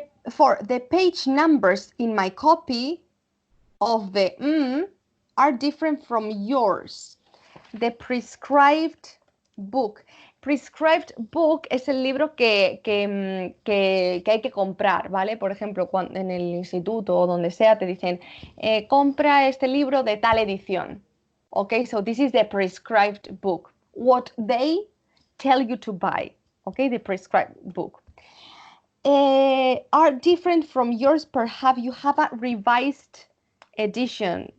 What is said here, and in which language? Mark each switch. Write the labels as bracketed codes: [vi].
[en] For the page numbers in my copy of the are different from yours. The prescribed book. [es] Prescribed book es el libro que hay que comprar, ¿vale? Por ejemplo, cuando en el instituto o donde sea te dicen, compra este libro de tal edición. [en] Okay, so this is the prescribed book. What they tell you to buy. Okay, the prescribed book. Are different from yours. Perhaps you have a revised edition.